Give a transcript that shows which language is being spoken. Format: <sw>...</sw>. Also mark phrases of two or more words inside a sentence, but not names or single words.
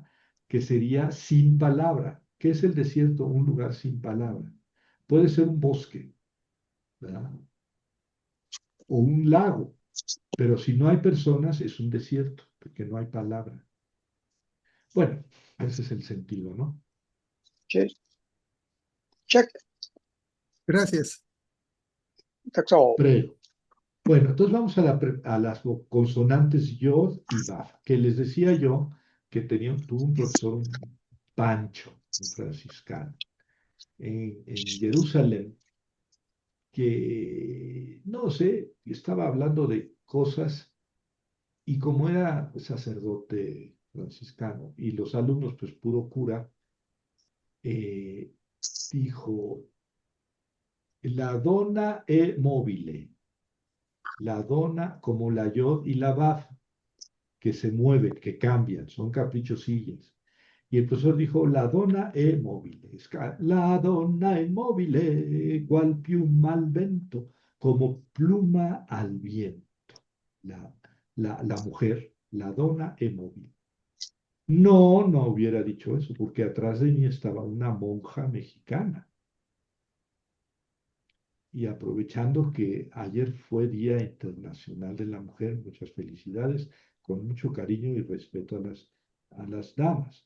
<es>Que sería sin palabra. ¿Qué es el desierto? Un lugar sin palabra. Puede ser un bosque, ¿verdad? O un lago, pero si no hay personas es un desierto, porque no hay palabra. Bueno, ese es el sentido, ¿no?</es> <en>Check. Check. gracias. That's all.</en> <es>Pero, bueno, entonces vamos a las consonantes yod y vav, que les decía yo que tuvo un profesor, un Pancho, un franciscano. en Jerusalén, que, no sé, estaba hablando de cosas y como era sacerdote franciscano y los alumnos, pues puro cura, eh, dijo,</es> <it>la donna è mobile,</it> <es>la donna como la yod y la vav, que se mueven, que cambian, son caprichosillas. Y el profesor dijo,</es> <it>la donna è mobile, la donna è mobile, qual piuma al vento,</it> <es>como pluma al viento. La, la mujer,</es> <it>la donna è mobile.</it> <es>No, no hubiera dicho eso, porque atrás de mí estaba una monja mexicana. Y aprovechando que ayer fue Día Internacional de la Mujer, muchas felicidades, con mucho cariño y respeto a las damas.</es>